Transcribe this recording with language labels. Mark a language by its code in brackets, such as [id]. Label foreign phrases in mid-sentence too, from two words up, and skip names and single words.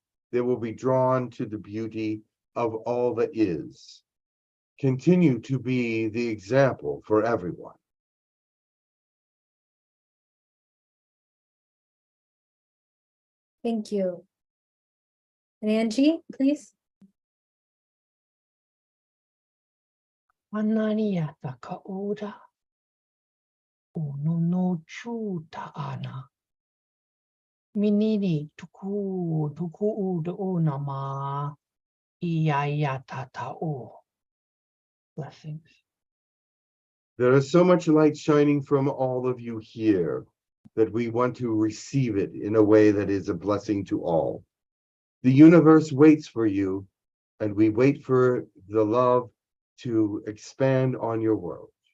[en] They will be drawn to the beauty of all that is. Continue to be the example for everyone. Thank you. And Angie, please. Ananiata kauda. Ono no chuta ana. Minini tuku uda unama. Iyayata tao. Blessings. There is so much light shining from all of you here that we want to receive it in a way that is a blessing to all. The universe waits for you, and we wait for the love to expand on your world.